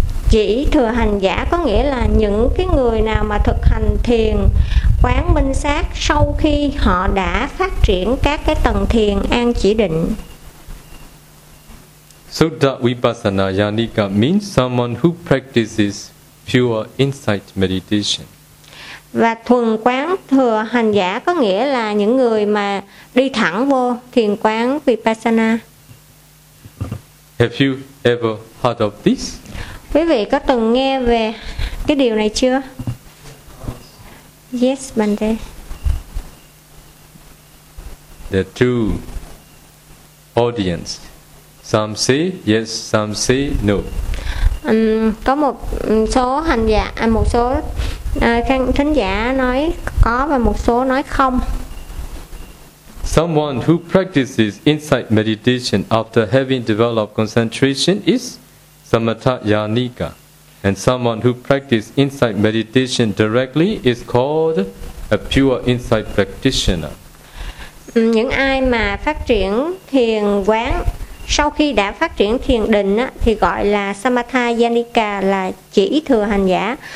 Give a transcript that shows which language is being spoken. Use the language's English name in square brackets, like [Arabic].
[Vietnamese] Chỉ thừa hành giả có nghĩa là những cái người nào mà thực hành thiền quán minh sát sau khi họ đã phát triển các cái tầng thiền an chỉ định. [English] Sutta Vipassana Yanika means someone who practices pure insight meditation. [Vietnamese] Và thuần quán thừa hành giả có nghĩa là những người mà đi thẳng vô thiền quán Vipassana. [English] Have you ever heard of this? [Vietnamese] Quý vị có từng nghe về cái điều này chưa? [English] Yes, Bante. the two audience. Some say yes, some say no. [Vietnamese] Có một số hành giả, một số thính giả nói có và một số nói không. [English] Someone who practices insight meditation after having developed concentration is samatha-yanika. And someone who practices insight meditation directly is called a pure insight practitioner. [Vietnamese] Những ai mà phát triển thiền quán sau khi đã phát triển thiền định á, thì gọi là samatha-yanika, là chỉ thừa hành giả.